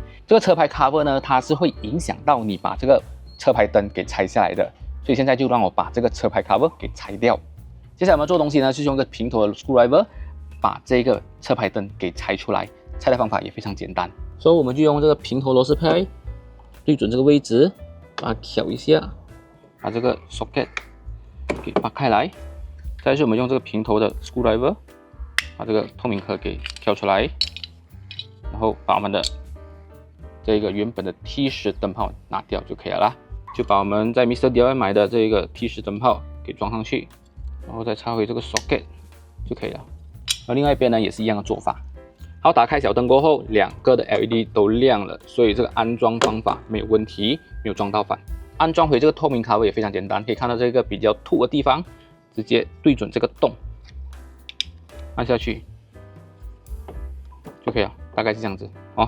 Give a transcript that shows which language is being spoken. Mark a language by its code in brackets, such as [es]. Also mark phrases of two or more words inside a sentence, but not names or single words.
[zh] 這個車牌 cover 呢，它是會影響到你把這個車牌燈給拆下來的。所以現在就讓我把這個車牌 cover 給拆掉。接下來我們做東西呢，是用一個平頭的 screwdriver 把這個車牌燈給拆出來。拆的方法也非常簡單，所以我們就用這個平頭螺絲拍對準這個位置，把它挑一下，把這個 socket 給拔開來。再是我们用这个平头的 screwdriver 把这个透明壳给挑出来，然后把我们的这个原本的 T10灯泡拿掉就可以了啦。就把我们在 Mr. DIY 买的这个 T10灯泡给装上去，然後再插回這個 socket 就可以了。而另外一邊呢也是一樣的做法。好，打開小燈過後，2個的 LED 都亮了，所以這個安裝方法沒有問題，沒有裝到反。安裝回這個透明卡位也非常簡單，可以看到這個比較凸的地方，直接對準這個洞，按下去就可以了，大概是這樣子哦。